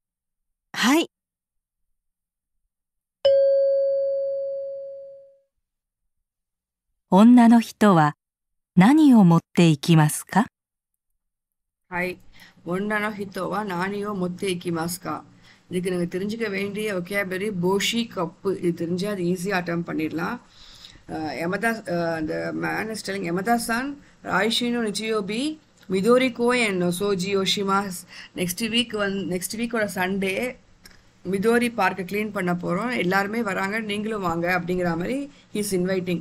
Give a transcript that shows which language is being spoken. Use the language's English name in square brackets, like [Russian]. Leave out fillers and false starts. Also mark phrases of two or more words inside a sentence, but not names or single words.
[Japanese] はい。女の人は何を持っていきますか？はい。女の人は何を持っていきますか？ [Tamil] இதுக்கு நீங்கள் தெரிஞ்சுக்க வேண்டிய ஒகேபரி [Japanese] 帽子 カップ. [Tamil] இது தெரிஞ்சால் அது ஈஸியாக அட்டம் பண்ணிடலாம். அந்த [English] man is telling, [Tamil] யமதா-san, [Japanese] 来週の 日曜日 みどり 公園 掃除 しましょう. [Tamil] நெக்ஸ்ட் வீக்கோட சண்டே மிதோரி பார்க்கை க்ளீன் பண்ண போகிறோம், எல்லாருமே வராங்க, நீங்களும் வாங்க அப்படிங்கிற மாதிரி [English] he's inviting.